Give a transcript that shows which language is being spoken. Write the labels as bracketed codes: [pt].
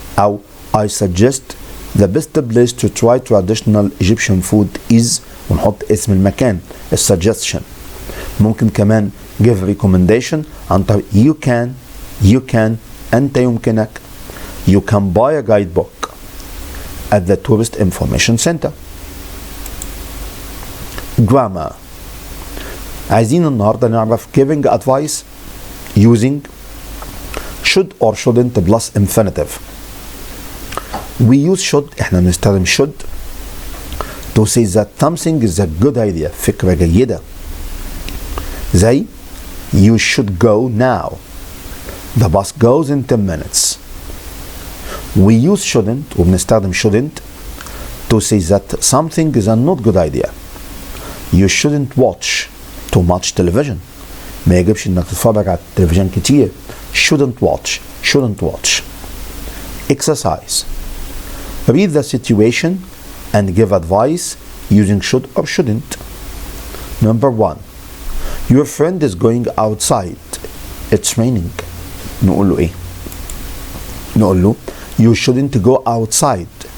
[en] أو I suggest the best place to try traditional Egyptian food is، [ar] ونحط اسم المكان [en] suggestion. [ar] ممكن كمان [en] give recommendation [ar] عن طريق [en] you can [ar] أنت يمكنك. [en] You can buy a guidebook at the tourist information center. Grammar. [ar] عايزين النهارده نعرف [en] giving advice using should or shouldn't plus infinitive. We use should، [ar] احنا بنستخدم [en] should to say that something is a good idea، [ar] فكرة جيدة. [en] زي you should go now. The bus goes in 10 minutes. We use shouldn't، [ar] وبنستخدم [en] shouldn't to say that something is a not good idea. You shouldn't watch too much television. [ar] ما يجبش انك تتفرج على التلفزيون كتير. [en] Shouldn't watch. Exercise. Read the situation and give advice using should or shouldn't. Number 1. Your friend is going outside. It's raining. [ar] نقول له ايه؟ نقول له [en] you shouldn't go outside.